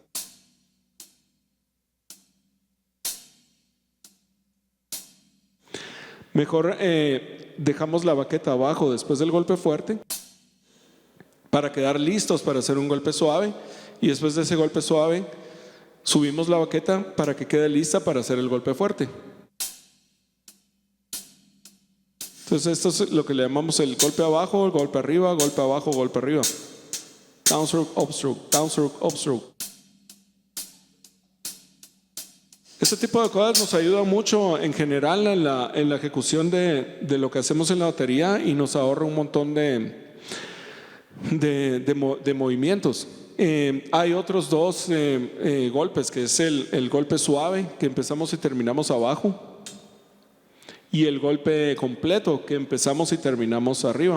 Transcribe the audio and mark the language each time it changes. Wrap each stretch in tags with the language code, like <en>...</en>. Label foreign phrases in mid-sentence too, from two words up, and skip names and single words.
<es>Mejor dejamos la baqueta abajo después del golpe fuerte para quedar listos para hacer un golpe suave, y después de ese golpe suave subimos la baqueta para que quede lista para hacer el golpe fuerte. Entonces esto es lo que le llamamos el golpe abajo, el golpe arriba, golpe abajo, golpe arriba.</es> <en>Downstroke, upstroke, downstroke, upstroke.</en> <es>Este tipo de cosas nos ayuda mucho en general en la ejecución de lo que hacemos en la batería y nos ahorra un montón de movimientos. Hay otros dos golpes, que es el golpe suave, que empezamos y terminamos abajo, y el golpe completo, que empezamos y terminamos arriba.</es>